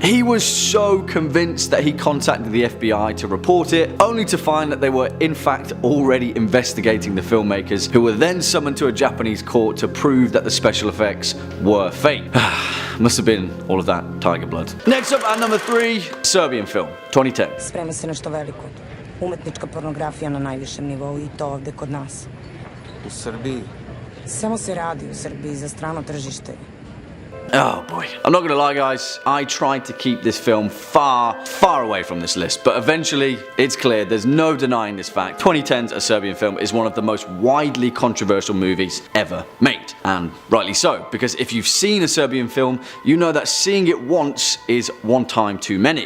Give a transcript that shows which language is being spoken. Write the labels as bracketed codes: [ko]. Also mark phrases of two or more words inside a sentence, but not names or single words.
[en] He was so convinced that he contacted the FBI to report it, only to find that they were in fact already investigating the filmmakers, who were then summoned to a Japanese court to prove that the special effects were fake. Must have been all of that tiger blood. Next up at number 3, Serbian Film, 2010. [sr] Sprema se nešto veliko. Umetnička pornografija na najvišem nivou i to ovde kod nas. U Srbiji? Samo se radi u Srbiji za strano tržište. [en] Oh boy. I'm not gonna lie guys, I tried to keep this film far, far away from this list, but eventually it's clear there's no denying this fact. 2010's A Serbian Film is one of the most widely controversial movies ever made. And rightly so, because if you've seen A Serbian Film, you know that seeing it once is one time too many.